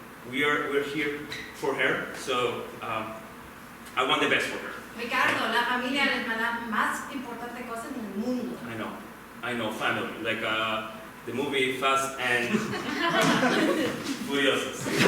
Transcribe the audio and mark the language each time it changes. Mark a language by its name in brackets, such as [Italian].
[English] We're here for her, so I want the best for her. [Spanish] Ricardo, la familia es la más importante cosa en el mundo. [English] I know, family, like the movie Fast and Furiosos.